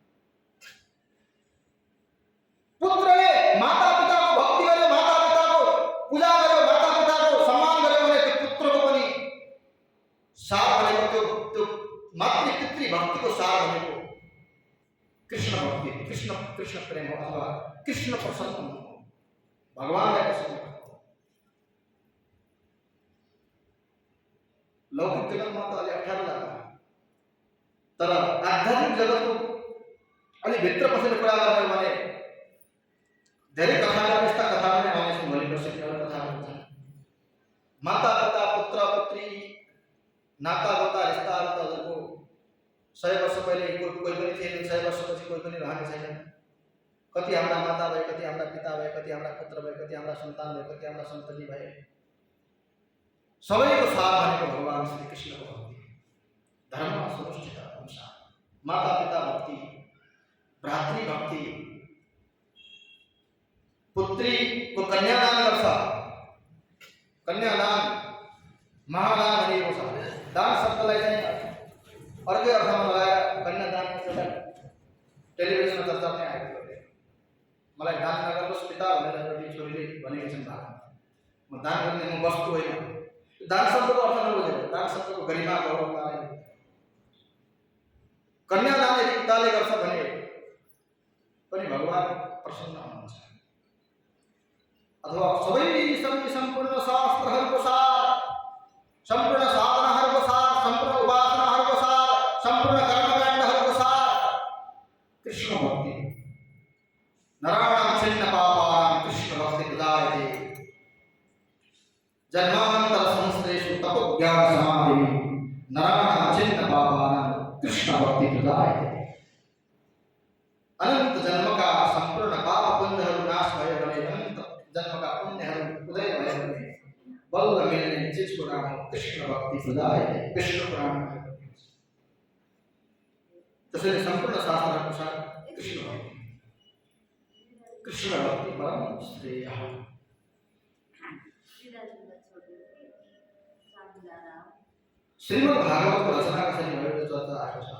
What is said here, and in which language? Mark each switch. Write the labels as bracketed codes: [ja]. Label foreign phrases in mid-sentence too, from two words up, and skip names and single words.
[ne] पुत्रले माता पिताको भक्ति गर्यो, माता पिताको पूजा गर्यो, माता पिताको सम्मान गर्यो भने त्यो पुत्रको पनि सार भनेको, त्यो मातृ पितृ भक्तिको सार भनेको कृष्ण भक्ति, कृष्ण प्रेम हो, अथवा कृष्ण प्रसन्न हो, भगवानलाई प्रसन्न हो। लौकिक [hi] जगत में तो [ne] अलि अप्ठ्यारो लाग्ला, तर आध्यात्मिक जगत अलि भित्र पसेर कुरा गर्ने भने धेरै कथाहरू, यस्ता कथाहरू नै आउने छन्। भोलि पर्सि कथाहरू छन्। माता पिता, पुत्र पुत्री, नाता गोता, रिस्ताहरू त हजुरको 100 वर्ष पहिले कोही पनि थिएन, 100 वर्षपछि कोही पनि रहने छैन। कति हाम्रा माता भए, कति हाम्रा पिता भए, कति हाम्रा पुत्र भए, कति हाम्रा सन्तान भए, कति हाम्रा सन्तति भए। सबैको सार भनेको भगवान श्री कृष्णको भक्ति, [sa] धर्म सनुष्ठित पुंसा, [ne] माता पिता भक्ति, भ्रातृ भक्ति, पुत्री को कन्यादान गर्छ। कन्यादान महादान भनेको छ। दान शब्दलाई चाहिँ अर्कै अर्थमा लगाएर कन्यादान एउटा टेलिभिजनमा चर्चा पनि आएको थियो। मलाई दान नगर्नुहोस् पिता भनेर एउटी छोरीले भनेकी छिन् भागमा, म दान गर्ने म वस्तु होइन। दान शब्दको अर्थ नबुझेर, दान शब्दको गरिमा गौरवलाई कन्यादान यदि पिताले गर्छ भने पनि भगवान प्रसन्न हुनुहुन्छ। अथवा सबै सम्पूर्ण शास्त्रहरूको सार, सम्पूर्ण साधनाहरूको सार, सम्पूर्ण उपासनाहरूको सार, सम्पूर्ण कर्मकाण्डहरूको सार कृष्ण भक्ति। [sa] नराणां छिन्न पापानां कृष्ण भक्ति प्रदायते, जन्मांतर संश्लेषु तपोज्ञान समाधि, नराणां छिन्न पापानां कृष्ण भक्ति प्रदायते। [hi] अनंत जन्म का [ne] संपूर्ण पाप पुण्यहरू नाश भयो भने, [hi] अनंत जन्म का [ne] पुण्यहरू उदय भयो भने बल्ल मिल्ने चिजको नाम हो [sa] कृष्ण भक्ति प्रदायते, [ne] कृष्ण पुराण त्यसैले सम्पूर्ण शास्त्रअनुसार कृष्ण भक्ति परम श्रेय। श्रीमद् भागवत रचना कसरी भएको चर्चा आएको छ।